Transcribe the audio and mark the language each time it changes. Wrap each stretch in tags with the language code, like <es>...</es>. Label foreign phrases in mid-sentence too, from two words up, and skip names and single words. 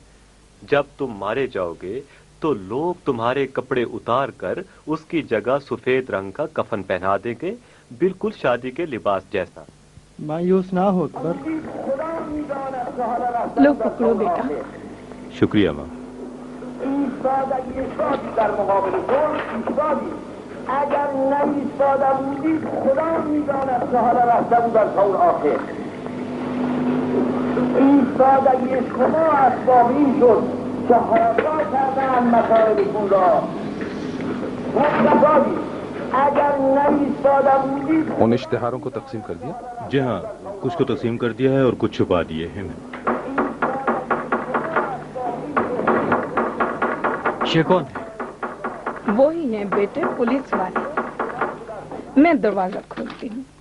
<hi>जब तुम मारे जाओगे तो लोग तुम्हारे कपड़े उतार कर उसकी जगह सफेद रंग का कफन पहना देंगे, बिल्कुल शादी के लिबास जैसा। मायूस ना हो कर। लो पकड़ो बेटा। शुक्रिया माँ।</hi> <fa>اگر نایستاده بودید خدا میداند که حالا رفته بودن تا اون آخر. ایستادگی شما اسباب این شد که حالا کردن مطالبتون را. مصطفی اگر نایستاده بودید.</fa> <hi>उन इश्तिहारों को तकसीम कर दिया? जी हाँ, कुछ को तकसीम कर दिया है और कुछ छुपा दिए हैं। ये कौन है? वो ही है बेटे, पुलिस वाले। मैं दरवाजा खोलती हूँ।</hi>